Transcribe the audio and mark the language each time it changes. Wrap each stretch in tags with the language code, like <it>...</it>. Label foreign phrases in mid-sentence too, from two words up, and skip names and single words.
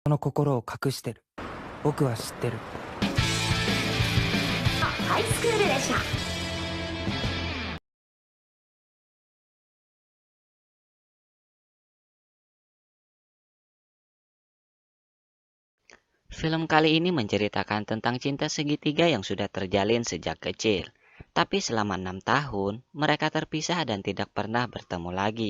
<ja>の心を隠してる。僕は知ってる。ハイスクール列車。</ja> <id>Film kali ini menceritakan tentang cinta segitiga yang sudah terjalin sejak kecil. Tapi selama 6 tahun, mereka terpisah dan tidak pernah bertemu lagi.</id>